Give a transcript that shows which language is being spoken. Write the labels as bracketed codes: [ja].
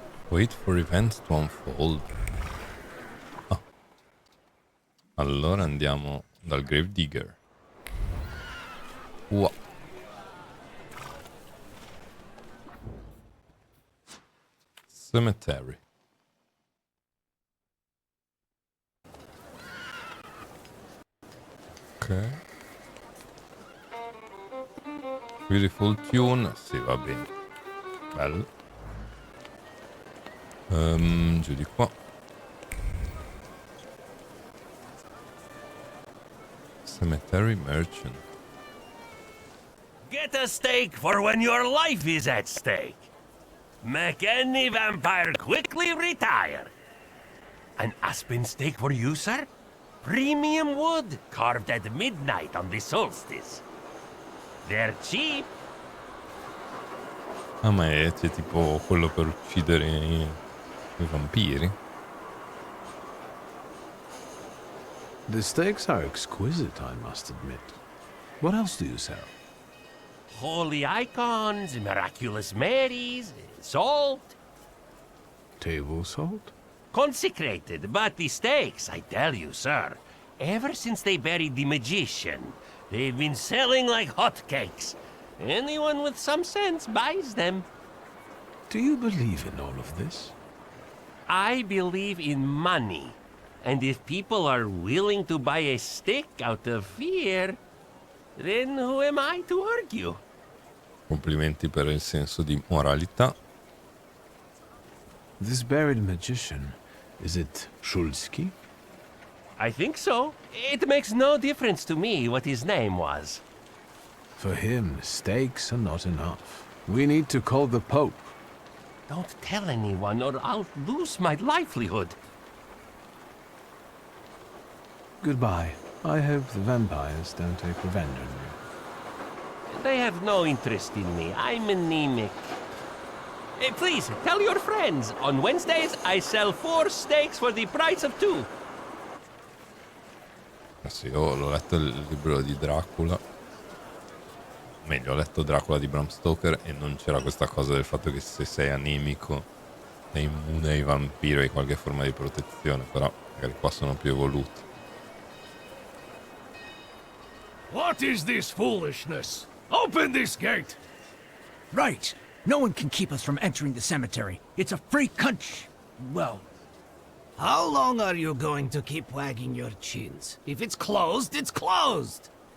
[en] Wait for events to unfold. Ah. [it] Allora andiamo dal Gravedigger. Wow. [en] Cemetery. Ok. Beautiful tune. [it] Sì, va bene. Bello. Giù di qua. [en] Cemetery merchant. Get a steak for when your life is at stake. Make any vampire quickly retire. An aspen steak for you, sir? Premium wood, carved at midnight on the solstice. They're cheap. [it] Ah, ma c'è tipo quello per uccidere i vampiri? [en] The steaks are exquisite, I must admit. What else do you sell? Holy icons, miraculous Marys, salt. Table salt? Consecrated, but the steaks, I tell you, sir, ever since they buried the magician, they've been selling like hotcakes. Anyone with some sense buys them. Do you believe in all of this? I believe in money. And if people are willing to buy a stick out of fear, then who am I to argue? [it] Complimenti per il senso di moralità. [en] This buried magician, is it Shulsky? I think so. It makes no difference to me what his name was. For him, stakes are not enough. We need to call the Pope. Don't tell anyone or I'll lose my livelihood. Goodbye. I hope the vampires don't take revenge on you. They have no interest in me. I'm anemic. Hey, please, tell your friends. On Wednesdays, I sell 4 steaks for the price of 2. [it] Sì, l'ho letto il libro di Dracula. Meglio, ho letto Dracula di Bram Stoker e non c'era questa cosa del fatto che se sei anemico sei immune ai vampiri o hai qualche forma di protezione, però magari qua sono più evoluti. [en] What is this foolishness? Open this gate! Right. No one can keep us from entering the cemetery. It's a free country. Well, How long are you going to keep wagging your chins? If it's closed, it's closed!